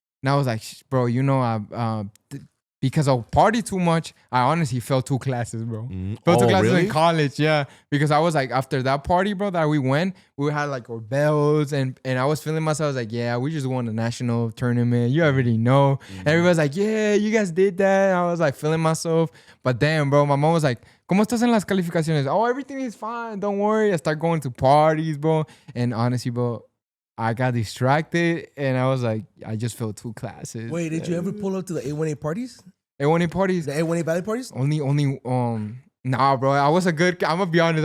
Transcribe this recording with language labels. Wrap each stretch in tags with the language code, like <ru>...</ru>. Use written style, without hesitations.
<en>And I was like, bro, you know, because I party too much, I honestly felt 2 classes, bro. Felt 2 classes really? in college, yeah. Because I was like, after that party, bro, that we went, we had like our belts and I was feeling myself. I was like, yeah, we just won the national tournament. You already know. Everybody's like, yeah, you guys did that. And I was like feeling myself. But damn, bro, my mom was like,</en> <es>¿Cómo estás en las calificaciones?</es> <en>Oh, everything is fine. Don't worry. I start going to parties, bro. And honestly, bro, I got distracted and I was like, I just felt 2 classes. Wait, did you ever pull up to the 818 parties? A1A parties? The 818 Valley parties? Only nah, bro. I'm gonna be honest.</en>